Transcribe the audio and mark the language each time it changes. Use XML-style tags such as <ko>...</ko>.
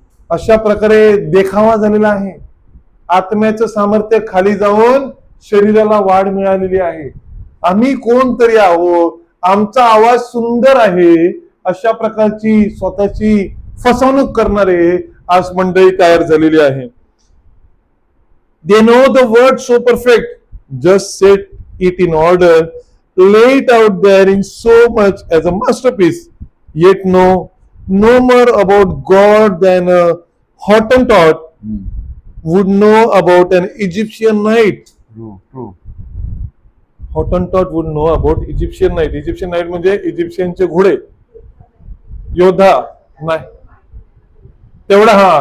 <mr>अशा प्रकारे देखावा झालेला आहे. आत्म्याचं सामर्थ्य खाली जाऊन शरीराला वाढ मिळालेली आहे. आम्ही कोणतरी आहोत, आमचा आवाज सुंदर आहे, अशा प्रकारची स्वतःची फसवणूक करणारे आज मंडळी तयार झालेली आहे.</mr> <en>They know the word so perfect, just set it in order, lay it out there in so much as a masterpiece, yet no more about God than a Hottentot would know about an Egyptian knight. True. Hottentot would know about Egyptian knight.</en> <mr>Egyptian knight म्हणजे इजिप्शियनचे घोडे, योद्धा नाही तेवढा.</mr>